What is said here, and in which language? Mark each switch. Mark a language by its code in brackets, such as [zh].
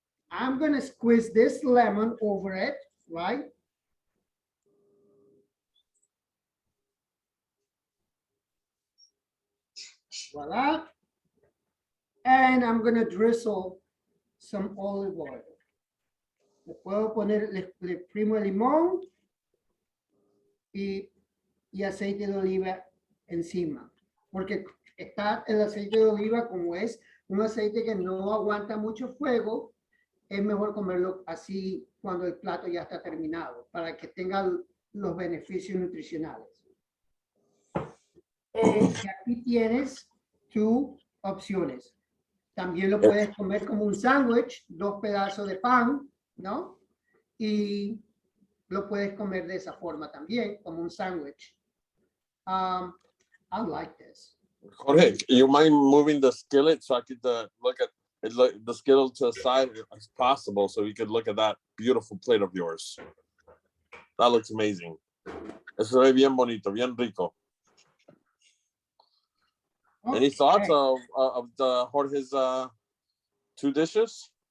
[en] I'm going to squeeze this lemon over it, right? Voila. And I'm going to drizzle some olive oil. [es] Le puedo poner, le exprimo el limón y aceite de oliva encima, porque está el aceite de oliva, como es un aceite que no aguanta mucho fuego, es mejor comerlo así cuando el plato ya está terminado, para que tenga los beneficios nutricionales. Y aquí tienes tus opciones. También lo puedes comer como un sándwich, 2 pedazos de pan, ¿no? Y lo puedes comer de esa forma también, como un sándwich. [en] I like this. Jorge, you mind moving the skillet so I could look at it, the skillet to the side as possible, so we could look at that beautiful plate of yours. That looks amazing. [es] Eso se ve bien bonito, bien rico. [en] Okay. Any thoughts of the Jorge's 2 dishes?